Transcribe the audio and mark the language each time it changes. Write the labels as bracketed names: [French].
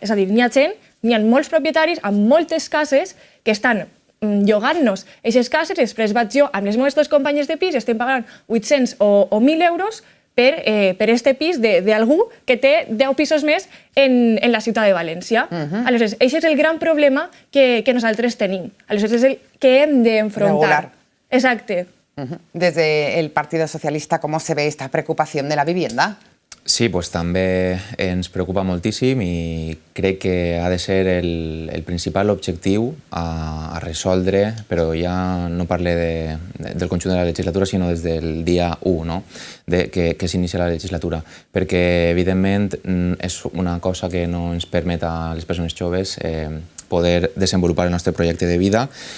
[Catalan] És a dir, n'hi ha molts propietaris amb moltes cases que estan llogant-nos aquestes cases i després vaig jo amb les meves dues companyes de pis i estem pagant 800 o 1.000 euros per este pis d'algú que té 10 pisos més en la ciutat de València. Aleshores, això és el gran problema que nosaltres tenim. Aleshores, és el que hem d'enfrontar. Regular. Exacte. [Spanish] Desde el Partido Socialista, ¿cómo se ve esta preocupación de la vivienda? [Catalan] Sí, pues també ens preocupa moltíssim i crec que ha de ser el principal objectiu a resoldre, però ja no parle del conjunt de la legislatura, sinó des del dia 1, no? que s'inicia la legislatura, perquè evidentment és una cosa que no ens permet a les persones joves poder desenvolupar el nostre projecte de vida.